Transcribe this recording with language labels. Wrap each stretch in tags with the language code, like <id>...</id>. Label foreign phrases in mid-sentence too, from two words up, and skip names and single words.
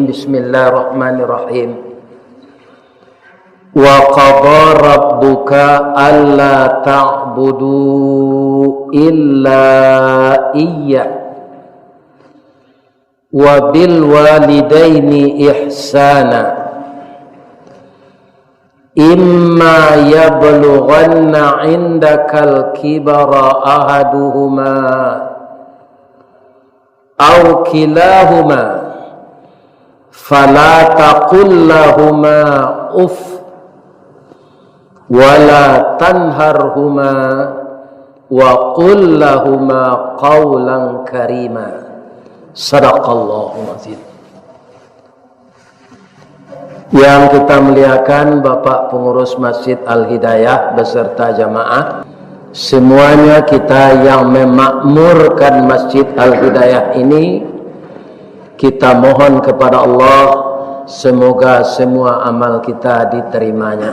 <ar>بسم الله الرحمن الرحيم وقضى ربك ألا تعبدوا إلا إياه وبالوالدين إحسانا إما يبلغن عندك الكبر أحدهما أو كلاهما فلا تقل لهما أف ولا تنهرهما وقل لهما قولا كريما. صدق الله العظيم.</ar> <id>Yang kita muliakan Bapak Pengurus Masjid Al-Hidayah beserta jamaah, semuanya kita yang memakmurkan Masjid Al-Hidayah ini, kita mohon kepada Allah semoga semua amal kita diterimanya.</id>